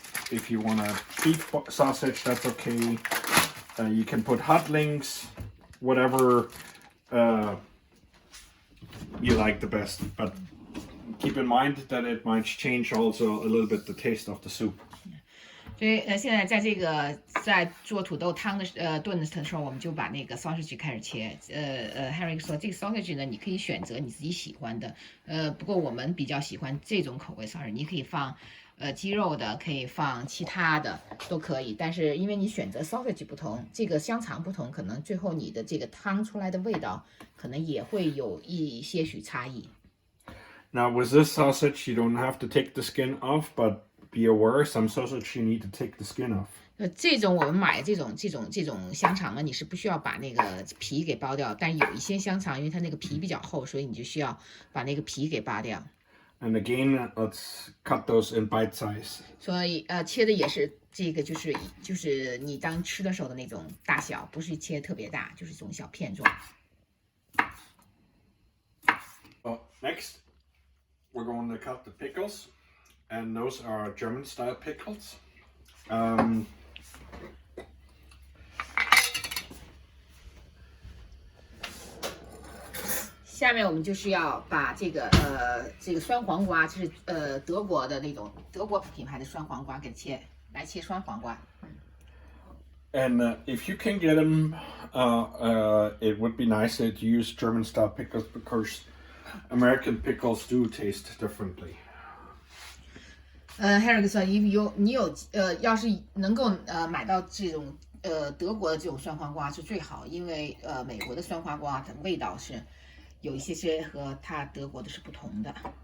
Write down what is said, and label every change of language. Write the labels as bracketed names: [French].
[English] If you want a beef sausage, that's okay. You can put hot links, whatever you like the best. But keep in mind that it might change also a little bit the taste of the soup. [Chinese] 所以现在在做土豆汤的炖的时候，我们就把那个 sausage 开始切。 Henrik 说这个 sausage 呢，你可以选择你自己喜欢的。不过我们比较喜欢这种口味 sausage， 你可以放鸡肉的，可以放其他的都可以。但是因为你选择 sausage 不同，这个香肠不同，可能最后你的这个汤出来的味道可能也会有一些许差异。 [English] Now with this sausage, you don't have to take the skin off, but be aware, some sausage you need to take the skin off. [Chinese] 这种我们买这种香肠呢，你是不需要把那个皮给剥掉，但有一些香肠，因为它那个皮比较厚，所以你就需要把那个皮给扒掉。 [English] And again, let's cut those in bite size. [Chinese] 所以切的也是这个就是你当吃的时候的那种大小，不是切特别大，就是这种小片状。 [English] Next, we're going to cut the pickles. And those are German style pickles. [Chinese] 下面我们就是要把这个酸黄瓜，就是德国的那种德国品牌的酸黄瓜给切酸黄瓜。 [English] And if you can get them, it would be nice to use German style pickles because American pickles do taste differently. [Chinese] Henrik 说，你有要是能够买到这种德国的这种酸黄瓜是最好，因为美国的酸黄瓜的味道是有一些和它德国的是不同的。